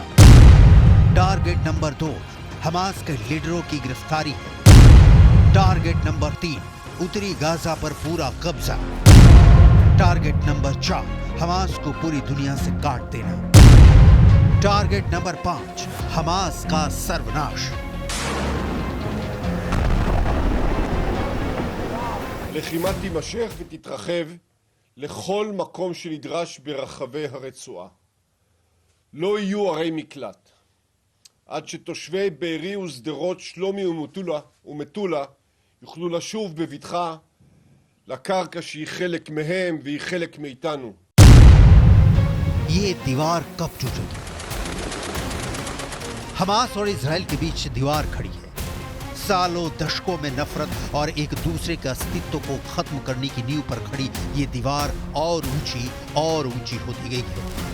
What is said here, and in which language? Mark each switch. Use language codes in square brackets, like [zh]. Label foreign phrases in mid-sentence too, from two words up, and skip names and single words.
[en] target number [hi] 2, हमास के लीडरों की गिरफ्तारी है। [en] target number [hi] 3, उत्तरी गाजा पर पूरा कब्जा। [en] target number [hi] 4, हमास को पूरी दुनिया से काट देना। [en] target number [hi] 5, हमास का सर्वनाश। [he] הלחימה תימשך ותתרחב לכל מקום שנדרש ברחבי הרצועה. לא יהיו ערי מקלט. עד שתושבי בארי ושדרות, שלומי ומטולה יוכלו לשוב בבטחה לקרקע שהיא חלק מהם והיא חלק מאיתנו. [hi] ये दीवार कब टूटेगी? हमास और इजराइल के बीच दीवार खड़ी है। सालों दशकों में नफरत और एक दूसरे के अस्तित्व को खत्म करने की नींव पर खड़ी ये दीवार और ऊंची होती गई है।